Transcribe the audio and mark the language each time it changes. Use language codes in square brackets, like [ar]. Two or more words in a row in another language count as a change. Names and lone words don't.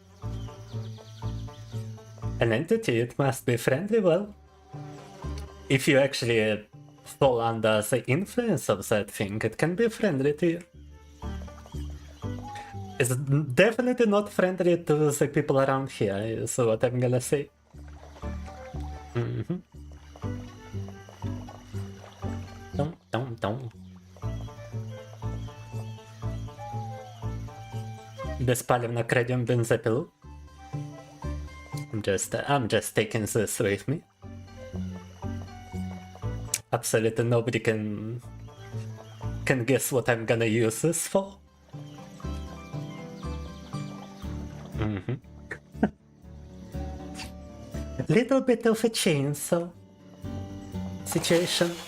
[en] An entity, it must be friendly. Well, if you actually fall under the influence of that thing, it can be friendly to you. It's definitely not friendly to the people around here, is what I'm gonna say. [ru] Беспалевно крадем бензопилу. [en] I'm just taking this with me. Absolutely nobody can guess what I'm gonna use this for. Little bit of a chainsaw situation.